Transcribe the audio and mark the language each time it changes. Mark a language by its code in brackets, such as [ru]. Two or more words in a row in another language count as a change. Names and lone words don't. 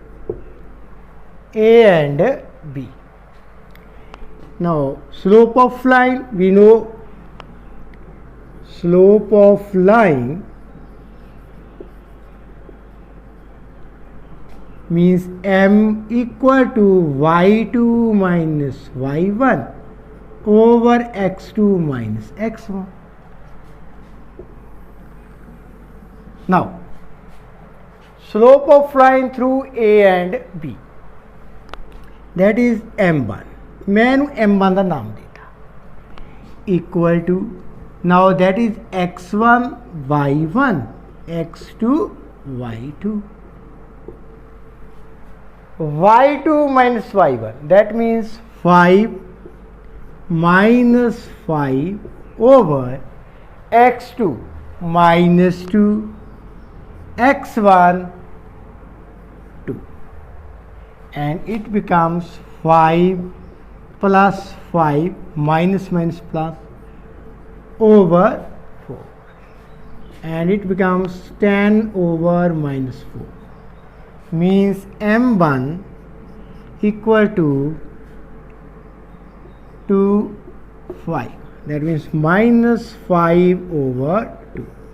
[en] A and B. Now slope of line, we know slope of line means m equal to y2 minus y1 over x2 minus x1. Now slope of line through A and B, that is m1. [hi] मैंने m1 का नाम देता [en] equal to. now that is x1 y1 x2 y2 y2 minus y1, that means 5 minus 5 over x2 minus 2 x1 2, and it becomes 5 plus 5 minus minus plus over 4, and it becomes 10 over minus 4, means m1 equal to 2 5, that means minus 5 over 2.